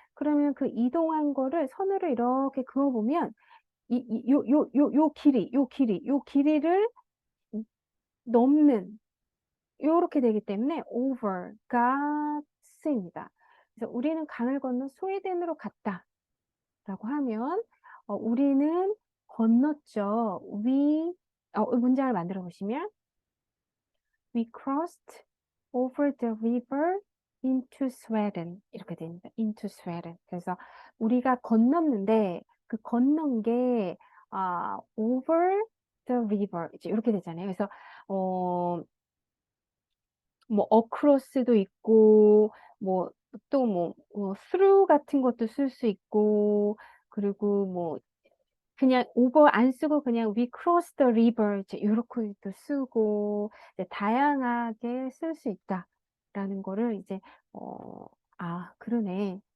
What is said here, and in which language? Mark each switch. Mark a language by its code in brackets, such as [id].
[ko] 그러면 그 이동한 거를 선으로 이렇게 그어보면 요 길이를 넘는 요렇게 되기 때문에 over가 쓰입니다. 그래서 우리는 강을 건너 스웨덴으로 갔다라고 하면 우리는 건넜죠. 문장을 만들어 보시면 [en] we crossed over the river into Sweden [ko] 이렇게 됩니다. [en] into Sweden. [ko] 그래서 우리가 건넜는데 그 건넌 게 [en] over the river [ko] 이제 이렇게 되잖아요. 그래서 뭐 across도 있고 뭐 또 through 같은 것도 쓸 수 있고 그리고 뭐 그냥 over 안 쓰고 그냥 [en] we crossed the river [ko] 이제 요렇게도 쓰고 이제 다양하게 쓸 수 있다라는 거를 이제 그러네.